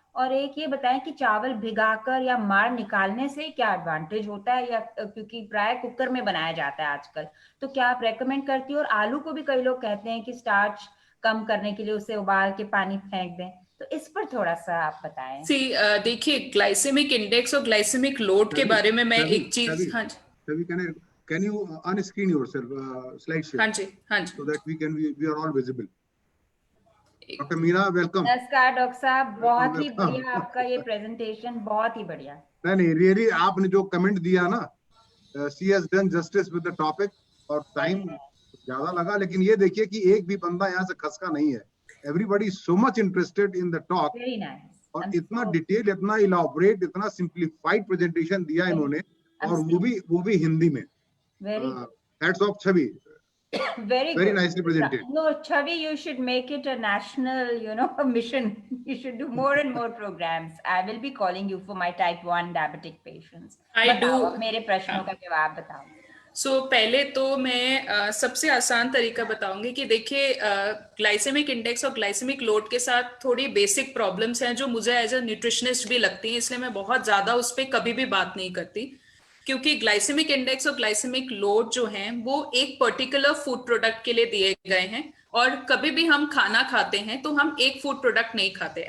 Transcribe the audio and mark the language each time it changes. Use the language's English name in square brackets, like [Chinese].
[Hindi] और एक ये बताएं कि चावल भिगाकर या मार निकालने से क्या एडवांटेज होता है, या क्योंकि प्राय कुकर में बनाया जाता है आजकल, तो क्या आप रेकमेंड करती हो? और आलू को भी कई लोग कहते हैं कि स्टार्च कम करने के लिए उसे उबाल के पानी फेंक दें, तो इस पर थोड़ा सा आप बताएं। देखिए, ग्लाइसेमिक इंडेक्स और ग्लाइसेमिक लोड के बारे में मैं एक चीज, हाँ जी, [English] can you unscreen yourself slideshare? [Hindi] हाँ जी, हाँ जी, [English] so that we are all visible. Doctor Meena, welcome. [Hindi] नमस्कार डॉक्टर साहब, बहुत ही बढ़िया आपका ये प्रेजेंटेशन, बहुत ही बढ़िया। नहीं, रियली आपने जो कमेंट दिया ना, she has done justice with the topic, और टाइम ज्यादा लगा, लेकिन ये देखिए कि एक भी बंदा यहाँ से खसका नहीं है। Everybody so much interested in the talk. [English] Very nice. [Hindi] और इतना डिटेल, इतना इलाबोरेट, इतना सिंप्लीफाइड प्रेजेंटेशन दिया इन्होंने, और वो भी हिंदी में। [English] Hats off Chhavi, very nicely presented. No, Chavi, you should make it a national, mission. You should do more and more programs. I will be calling you for my type 1 diabetic patients. [Hindi] मेरे प्रश्नों का जवाब बताओ। पहले तो मैं सबसे आसान तरीका बताऊंगी कि देखिए, ग्लाइसेमिक इंडेक्स और ग्लाइसेमिक लोड के साथ थोड़ी बेसिक प्रॉब्लम्स हैं जो मुझे एज अ न्यूट्रिशनिस्ट भी लगती हैं, इसलिए मैं बहुत ज्यादा उस पर कभी भी बात नहीं करती, क्योंकि ग्लाइसेमिक इंडेक्स और ग्लाइसेमिक लोड जो हैं वो एक पर्टिकुलर फूड प्रोडक्ट के लिए दिए गए हैं, और कभी भी हम खाना खाते हैं तो हम एक फूड प्रोडक्ट नहीं खाते।